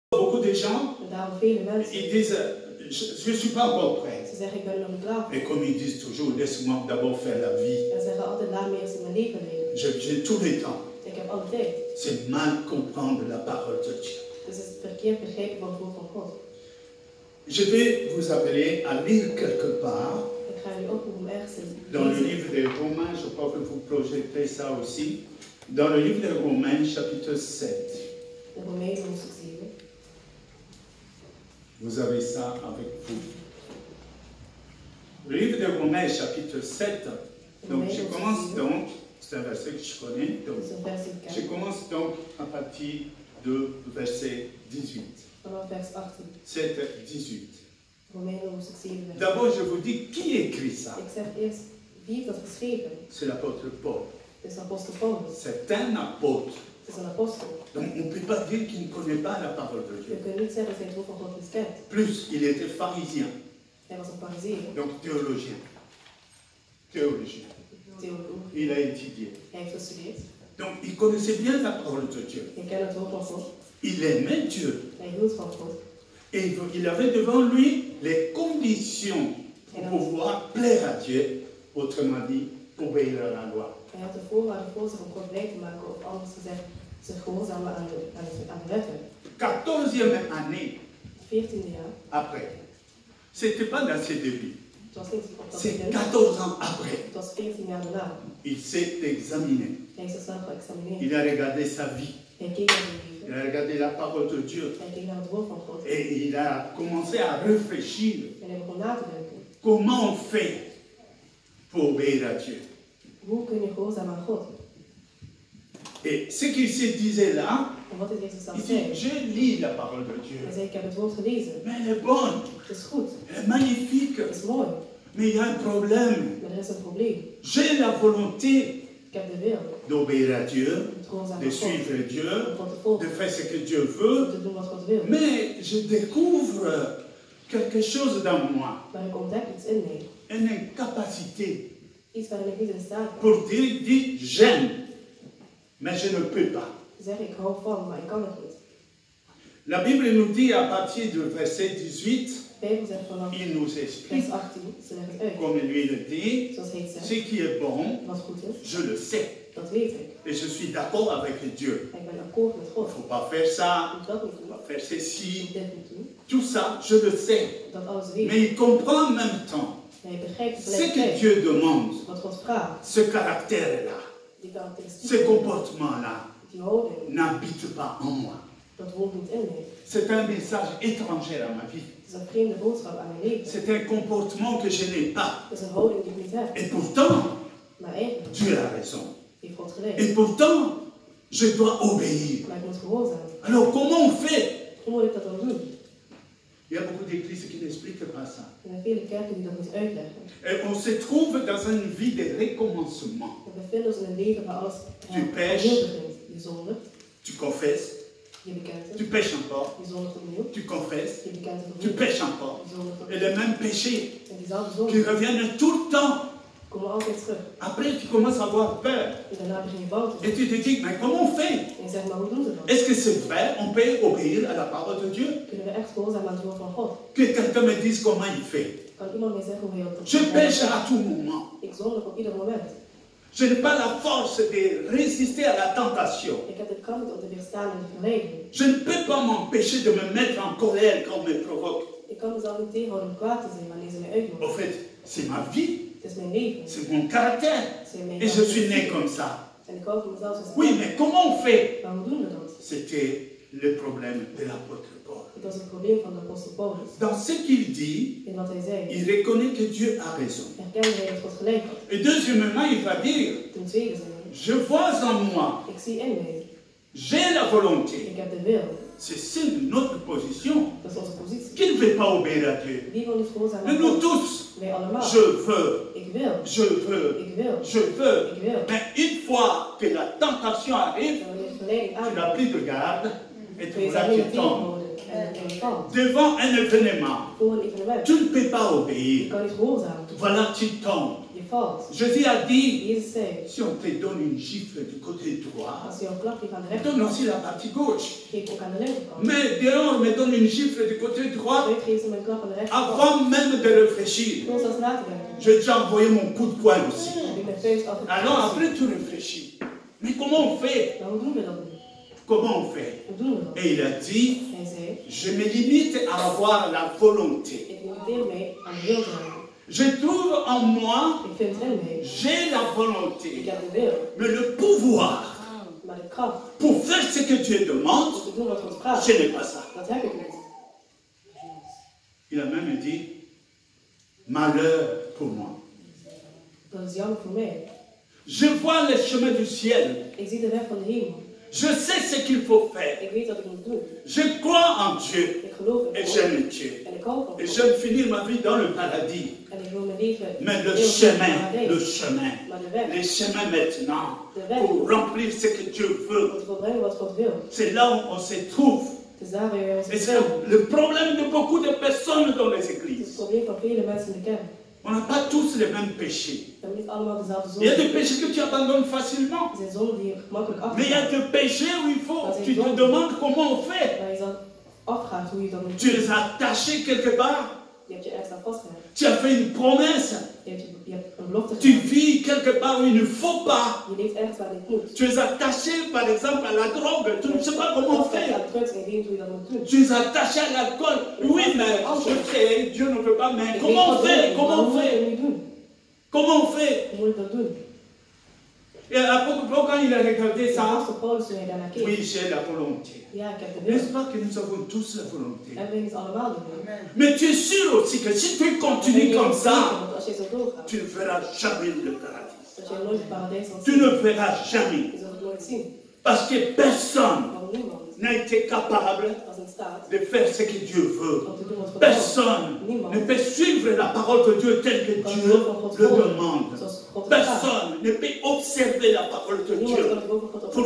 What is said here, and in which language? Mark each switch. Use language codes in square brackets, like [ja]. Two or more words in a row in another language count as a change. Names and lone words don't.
[fr] beaucoup de gens, [nl] En daarom vele mensen, [fr] ils disent, je ne suis pas encore prêt. [nl] ze zeggen ik ben er nog niet klaar voor. [fr] Et comme ils disent toujours, laisse-moi d'abord faire la vie. [nl] En ze zeggen altijd laat me eerst in mijn leven leven. [fr] J'ai tout le temps. [nl] Ik heb alle tijd. [fr] C'est mal comprendre la parole de Dieu. [nl] Dus het is verkeerd begrepen van het woord van God. [fr] Je vais vous appeler à lire quelque part [nl] Ik ga jullie oproepen om ergens te [fr] dans le [nl] lezen. [fr] livre des Romains, je crois que vous projetez ça aussi, dans le livre des Romains, chapitre 7. [nl] De Romeinen hoofdstuk 7. [fr] Vous avez ça avec vous. Le livre des Romains, chapitre 7. Donc je commence donc, c'est un verset que je connais, donc [nl] Dat is een vers die ik [fr] je [nl] ken. [fr] commence donc à partir de verset 18. [nl] Vanaf vers 18. 7, 18. Romeinen hoofdstuk 7 vers 18. [fr] D'abord, je vous dis qui écrit ça. [nl] Ik zeg eerst, wie heeft dat geschreven? [fr] C'est l'apôtre Paul. [nl] Het is apostel Paulus. [fr] C'est un apôtre. [nl] Het is een apostel. [fr] Donc on ne peut pas dire qu'il ne connaît pas la parole de [nl] Je [fr] Dieu. [nl] kunt niet zeggen dat hij het woord van God niet kent. [fr] Plus, il était pharisien, [nl] Hij was een farizeer, [fr] donc théologien. Théologien. [nl] theoloog. [fr] Il a étudié. [nl] Hij heeft gestudeerd. [fr] Donc il connaissait bien la parole de Dieu. [nl] Hij kende het woord van God. [fr] Il aimait Dieu. [nl] Hij hield van God. [fr] Et il avait devant lui les conditions pour pouvoir plaire à Dieu, autrement dit, obéir à la loi. [nl] Hij had de voorwaarden voor zich om God blij te maken, of anders gezegd, zich gehoorzamen aan de wetten. [fr] 14e année [nl] 14e jaar. [fr] après. C'était pas dans ses débuts. [nl] Het was niet op dat [fr] C'est [nl] moment. [fr] 14 ans après. [nl] Het was 14 jaar daarna. [fr] Il s'est examiné. [nl] Hij is zichzelf geëxamineerd. [fr] Il a regardé sa vie. [nl] Hij keek naar zijn [fr] Il [nl] leven. [fr] a regardé la parole de Dieu. [nl] Hij keek naar het woord van God. [fr] Et il a commencé à réfléchir. [nl] En hij begon na te denken. [fr] Comment on fait pour obéir à Dieu? [nl] Hoe kun je gehoorzamen aan God? [fr] Et ce qu'il se disait là, [nl] En wat hij zichzelf [fr] il [nl] zei. [fr] dit, je lis la parole de [nl] Hij [fr] Dieu. [nl] zei, ik heb het woord gelezen. [fr] Mais elle est bonne, [nl] Het is goed. [fr] elle est magnifique. [nl] Het is mooi. [fr] Mais il y a un problème. [nl] Maar er is een probleem. [fr] J'ai la volonté [nl] Ik heb de wil. [fr] d'obéir à Dieu, [nl] Om te gehoorzamen [fr] de [nl] aan God. [fr] suivre Dieu, [nl] Om God te volgen. [fr] de faire ce que Dieu veut. [nl] Om te doen wat God wil. [fr] Mais je découvre quelque chose dans moi, [nl] Maar ik ontdek iets in mij. [fr] une incapacité [nl] Iets waarin ik niet in staat ben. [fr] pour dire j'aime, mais je ne peux pas. [nl] Zeg, ik hou van, maar ik kan het niet. [fr] La Bible nous dit à partir du verset 18, [nl] De Bijbel zegt vanaf [fr] il nous explique, [nl] vers 18, ze leggen het uit. [fr] comme lui le dit, [nl] Zoals hij het [fr] ce [nl] zegt, [fr] qui est bon, [nl] wat goed is, [fr] je le sais. [nl] dat weet ik. [fr] Et je suis d'accord avec Dieu. [nl] Ik ben akkoord met [fr] Il [nl] God. [fr] ne faut pas faire ça, [nl] Ik moet dat niet [fr] il [nl] doen. [fr] faut pas faire [nl] Ik [fr] ceci. [nl] moet dit niet doen. [fr] Tout ça, je le sais. [nl] Dat alles weet [fr] Mais [nl] ik. [fr] il comprend en même temps [nl] Maar je begrijpt [fr] ce que [nl] tegelijkertijd [fr] Dieu demande, [nl] wat God vraagt. [fr] ce caractère-là, [nl] Die [fr] ce [nl] karakteristieken, [fr] comportement-là, [nl] die houding, [fr] n'habite pas en moi. [nl] dat woont niet in mij. [fr] C'est un message étranger à ma vie. [nl] Het is een vreemde boodschap aan mijn leven. [fr] C'est un comportement que je n'ai pas. [nl] Het is een houding die ik niet heb. [fr] Et pourtant, [nl] Maar eigenlijk [fr] Dieu a raison. [nl] heeft God gelijk. [fr] Et pourtant, je dois obéir. [nl] Maar ik moet gehoorzamen. [fr] Alors comment on fait? [nl] Hoe moet ik dat dan doen? [fr] Il y a beaucoup d'églises qui n'expliquent pas ça. [nl] Er zijn vele kerken die dat niet uitleggen. [fr] Et on se trouve dans une vie de recommencement. [nl] We bevinden ons in een leven waar alles [fr] Tu pêches. [nl] opnieuw begint. Je zondigt, [fr] Tu confesses, [nl] je bekent [fr] tu [nl] het. [fr] pêches encore, [nl] Je zondigt opnieuw, [fr] tu confesses, [nl] je bekent het [fr] tu [nl] opnieuw. [fr] pêches encore. [nl] Je zondigt [fr] Et [nl] opnieuw. [fr] les mêmes péchés [nl] En diezelfde [fr] qui [nl] zonde [fr] reviennent tout le temps. [nl] komen altijd terug. [fr] Après, tu commences à avoir peur. [nl] En daarna begin je bouw te [fr] Et [nl] doen. [fr] tu te dis, mais comment on fait? [nl] En je zegt, maar hoe doen ze dat? [fr] Est-ce que c'est vrai? On peut obéir à la parole de Dieu? [nl] Kunnen we echt gehoorzamen aan het woord van God? [fr] Que quelqu'un me dise comment il fait. [nl] Kan iemand mij zeggen hoe hij dat [fr] Je [nl] doet? [fr] pêche à tout moment. [nl] Ik zondig op ieder moment. [fr] Je n'ai pas la force de résister à la tentation. [nl] Ik heb de kracht om te weerstaan in de verleiding. [fr] Je ne peux pas m'empêcher de me mettre en colère quand on me provoque. [nl] Ik kan mezelf niet tegenhouden om kwaad te zijn wanneer ze mij [fr] En [nl] uitnodigen. [fr] fait, c'est ma vie, [nl] Het is mijn leven. [fr] c'est mon caractère. [nl] Het zijn mijn [fr] Et je suis né [nl] karakteristieken. [fr] comme ça. [nl] En ik hou van mezelf zoals ik [fr] Oui, [nl] ben. [fr] mais comment on fait? [nl] Maar hoe doen we dat? [fr] C'était le problème de l'apôtre Paul. [nl] Het was het probleem van de apostel Paulus. [fr] Dans ce qu'il dit, [nl] In wat hij zei, [fr] il reconnaît que Dieu a raison. [nl] erkende hij dat God gelijk had. [fr] Et deuxièmement, il va dire, [nl] Ten tweede zei hij, [fr] je vois en moi, [nl] ik zie in mij, [fr] j'ai la volonté. [nl] ik heb de wil. [fr] C'est celle de notre position. [nl] Dat is onze positie. [fr] Qui ne veut pas obéir à Dieu? [nl] Wie wil niet gehoorzamen [fr] Mais [nl] aan [fr] nous [nl] God? [fr] tous, [nl] Wij allemaal. [fr] je veux, [nl] Ik wil. [fr] je veux, [nl] Ik wil. [fr] je veux. [nl] Ik wil. [fr] Mais une fois que la tentation arrive, [nl] En wanneer de verleiding [fr] tu n'as [nl] aankomt, [fr] plus de garde et [nl] kun je [fr] tu [nl] zelf [fr] là [nl] niet [fr] tu [nl] meer [fr] tombes. [nl] tegenhouden. En je valt. [fr] Devant un événement, [nl] Voor een evenement. [fr] tu ne peux pas [nl] Je [fr] obéir. [nl] kan niet gehoorzamen. [fr] Voilà, tu tombes. [nl] Je valt. [fr] Jésus a dit, [nl] Jezus zei, [fr] si on te donne une gifle du côté droit, [nl] als je een klap geeft aan de [fr] donne [nl] rechterkant, [fr] aussi la partie gauche. [nl] geef ook aan de linkerkant. [fr] Mais dehors, on me donne une gifle du côté droit, [nl] Weet geeft ze me een klap aan de rechterkant. [fr] avant même de réfléchir. [nl] Zonder zelfs na te denken. [fr] J'ai déjà envoyé mon coup de poing aussi. [nl] Heb ik mijn vuist altijd [fr] Alors [nl] gezien. [fr] après tu réfléchis. Mais comment on fait? [nl] Maar hoe doen we dat nu? [fr] Comment on fait? [nl] Hoe doen we dat? [fr] Et il a dit, [nl] Hij zei, [fr] je me limite à avoir la volonté. [nl] ik limiteer mij aan de wil te hebben. [fr] Je trouve en moi, [nl] Ik vind in mij, [fr] j'ai la [nl] ik [fr] volonté, [nl] heb de wil, [fr] mais le pouvoir [nl] maar de kracht [fr] pour faire ce que Dieu demande, [nl] om te doen wat God vraagt, [fr] je n'ai pas ça. [nl] dat heb ik niet. [fr] Il a même dit, malheur pour moi. [nl] Dat is jammer voor mij. [fr] Je vois les chemins du ciel. [nl] Ik zie de weg van de hemel. [fr] Je sais ce qu'il faut faire. [nl] Ik weet wat ik moet doen. [fr] Je crois en Dieu [nl] Ik geloof in [fr] et [nl] God. [fr] j'aime Dieu. [nl] En ik hou van [fr] Et [nl] God. [fr] j'aime finir ma vie dans le paradis. [nl] En ik wil mijn leven [fr] Mais le [nl] heel [fr] chemin, [nl] paradijs. [fr] le chemin, [nl] Maar de weg, [fr] les chemins maintenant, [nl] de weg, [fr] pour remplir ce que Dieu veut, [nl] om te volbrengen wat God wil. [fr] c'est là où on se trouve. [nl] Het is daar waar wij ons [fr] Et c'est [nl] bevinden. [fr] le problème de beaucoup de personnes dans les [nl] Het is het [fr] églises. [nl] probleem van vele mensen in de kerk. [fr] On n'a pas tous les mêmes péchés. [nl] We hebben niet allemaal dezelfde [fr] Il y a [nl] zonde. [fr] des péchés que tu abandonnes facilement. [nl] Er zijn zonden die je gemakkelijk [fr] Mais il y a [nl] afgaat. [fr] des péchés où il faut, tu te demandes comment on fait. [nl] Waar je dan afgaat hoe je dat moet [fr] Tu [nl] doen. [fr] les as attachés quelque part. [nl] Je hebt je ergens aan vastgelegd. [fr] Tu as fait une promesse. [nl] Je hebt een belofte [fr] Tu [nl] gedaan. [fr] vis quelque part où il ne faut pas. [nl] Je leeft ergens waar dit moet. [fr] Tu es attaché, par exemple, à la drogue. Tu ne sais pas comment on fait. [nl] aan drugs en je weet niet hoe je dat moet doen. [fr] Tu es attaché à l'alcool. Oui, mais je sais, Dieu ne veut pas. Mais [nl] Ik [fr] comment [nl] weet [fr] on [nl] wat [fr] fait? [nl] doen, maar [fr] Comment on [nl] hoe moet je [fr] fait? [nl] het nu doen? [fr] Comment on fait? [nl] Hoe moet ik dat doen? [fr] Et l'apôtre Paul, quand il a regardé [nl] De [fr] ça, [nl] apostel Paulus toen hij daarnaar keek. [fr] oui, j'ai la volonté. [nl] Ja, ik heb de [fr] N'est-ce [nl] wil. [fr] pas que nous avons tous la volonté? [nl] En we niet allemaal de wil. [fr] Mais tu es sûr aussi que si tu continues comme ça, [nl] Want als je zo doorgaat, [fr] tu ne verras jamais le paradis. [nl] dat je nooit het paradijs zal [fr] Tu [nl] zien. [fr] ne verras jamais. [nl] Je zult het nooit zien. [fr] Parce que personne [nl] Want niemand [fr] n'a été capable [nl] was in staat [fr] de faire ce que Dieu veut. [nl] om te doen wat God wil. [fr] Personne ne peut suivre la parole de Dieu telle que Dieu le demande. [nl] Zoals God het vraagt. [fr] Personne ne peut observer la parole de [nl] Niemand [fr] Dieu [nl] kan het over God [fr] pour